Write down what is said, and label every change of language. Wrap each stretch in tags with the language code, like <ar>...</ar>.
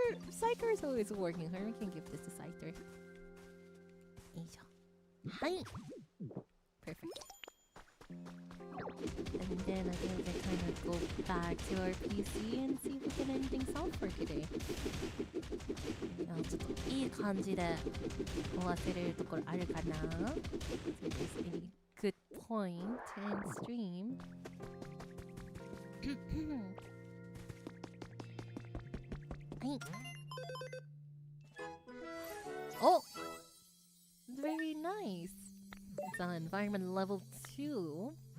<en>Cider is always working hard. We can give this to Cider. Hi. Perfect. And then I think we can kind of go back to our PC and see if we get anything solved for today.</en> <ja>ちょっといい感じで終わせれるところあるかな?</ja> <en>So there's any good point to end stream. Oh! Very nice! It's on environment level 2.</en>